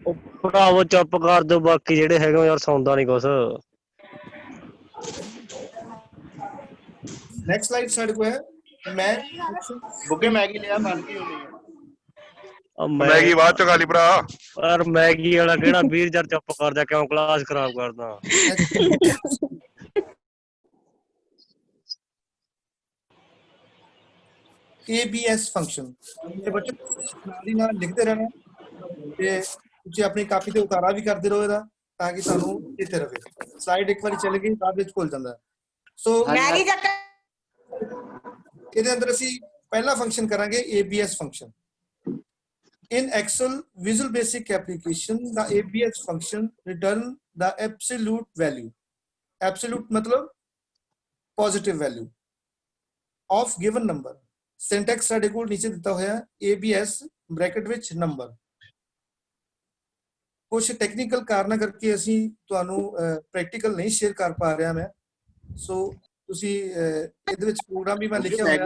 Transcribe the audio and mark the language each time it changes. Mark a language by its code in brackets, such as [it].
[pa] ਉਹ ਭਰਾਵੋ ਚੁੱਪ ਕਰ ਦਿਓ, ਬਾਕੀ ਜਿਹੜੇ ਹੈਗੇ ਯਾਰ ਸੌਂਦਾ ਨਹੀਂ ਕੁਛ। [hi] नेक्स्ट स्लाइड साइड को है, मैं [pa] ਬੁੱਗੇ ਮੈਗੀ ਲਿਆ, ਬਣ ਗਈ ਹੋਣੀ। ਮੈਗੀ ਬਾਅਦ ਚ ਖਾ ਲਈ ਭਰਾ। ਯਾਰ ਮੈਗੀ ਵਾਲਾ ਕਿਹੜਾ ਵੀਰ ਯਾਰ ਚੁੱਪ ਕਰ ਜਾ, ਕਿਉਂ ਕਲਾਸ ਖਰਾਬ ਕਰਦਾ। ABS ਫੰਕਸ਼ਨ ਤੇ ਬੱਚੇ ਨਾਲ ਨਾਲ ਲਿਖਦੇ ਰਹਿਣਾ ਤੇ ਤੁਸੀਂ ਆਪਣੀ ਕਾਪੀ ਤੇ ਉਤਾਰਾ ਵੀ ਕਰਦੇ ਰਹੋ ਇਹਦਾ, ਤਾਂ ਕਿ ਤੁਹਾਨੂੰ ਇੱਥੇ ਰਵੇ। ਸਲਾਈਡ ਇੱਕ ਵਾਰੀ ਚੱਲ ਗਈ ਬਾਅਦ ਵਿੱਚ ਭੁੱਲ ਜਾਂਦਾ। ਸੋ ਮੈਗੀ ਚੱਕ ਇਹਦੇ ਅੰਦਰ ਅਸੀਂ ਪਹਿਲਾ ਫੰਕਸ਼ਨ ਕਰਾਂਗੇ ABS function. [en] In Excel Visual Basic application, the ABS function return the absolute value. Absolute [hi] मतलब [en] positive value of given number. [pa] Syntax ਸਾਡੇ ਕੋਲ ਨੀਚੇ ਦਿੱਤਾ ਹੋਇਆ ABS ਬ੍ਰੈਕਟ ਵਿੱਚ ਨੰਬਰ। ਕੁਝ ਟੈਕਨੀਕਲ ਕਾਰਨਾਂ ਕਰਕੇ ਅਸੀਂ ਤੁਹਾਨੂੰ ਪ੍ਰੈਕਟੀਕਲ ਨਹੀਂ ਸ਼ੇਅਰ ਕਰ ਪਾ ਰਿਹਾ ਮੈਂ। ਸੋ ਤੁਸੀਂ ਇਹਦੇ ਵਿੱਚ ਪ੍ਰੋਗਰਾਮ ਵੀ ਮੈਂ ਲਿਖਿਆ ਹੋਇਆ